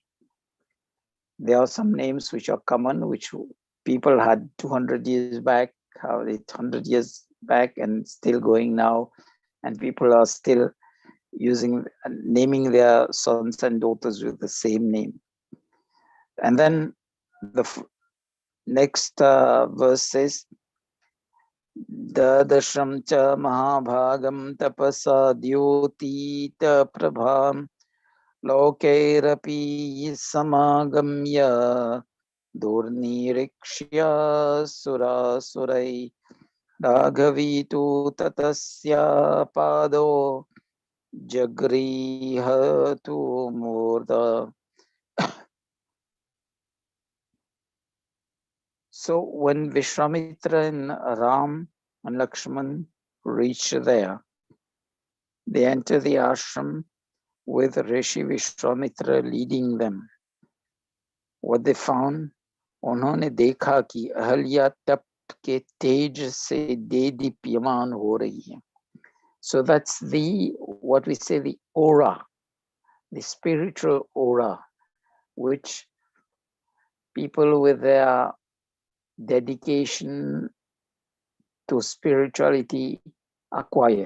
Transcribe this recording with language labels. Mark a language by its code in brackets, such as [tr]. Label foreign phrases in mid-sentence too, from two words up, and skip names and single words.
[en] There are some names which are common, which people had 200 years back, 800 years back, and still going now. And people are still naming their sons and daughters with the same name. And then the next verse says, [sa] ददशं च महाभागं तपसा द्योतित प्रभं लोकैरपि समागम्य दुर्निरीक्ष्य सुरासुरै राघवितु ततस्य पादो जगृहतु मूर्धा. [en] So when Vishwamitra and Ram and Lakshman reach there, they enter the ashram with Rishi Vishwamitra leading them. What they found, [hi] उन्होंने देखा कि अहल्या तप के तेज से देदीप्यमान हो रही है. [en] So that's what we say, the aura, the spiritual aura, which people with their dedication to spirituality acquire.